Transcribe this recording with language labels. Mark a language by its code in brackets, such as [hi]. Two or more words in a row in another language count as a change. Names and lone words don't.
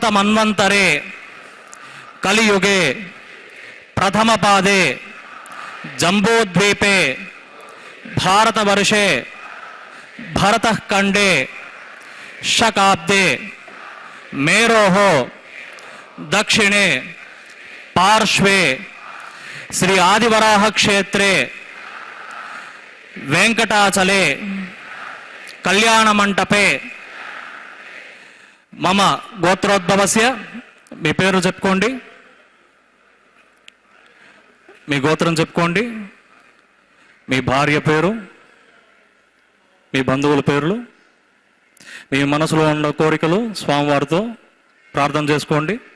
[sa] मन्वन्तरे कलियुगे प्रथम पादे जम्बूद्वीपे भारतवर्षे भरतखण्डे शकाब्दे मेरोः दक्षिणे पार्श्वे श्री आदिवराह क्षेत्रे वेंकटाचले कल्याण मंटपे मम गोत्रोद्भवस्य [te] మీ పేరు చెప్పుకోండి, మీ గోత్రం చెప్పుకోండి, మీ భార్య పేరు, మీ బంధువుల పేర్లు, మీ మనసులో ఉన్న కోరికలు స్వామివారితో ప్రార్థన చేసుకోండి.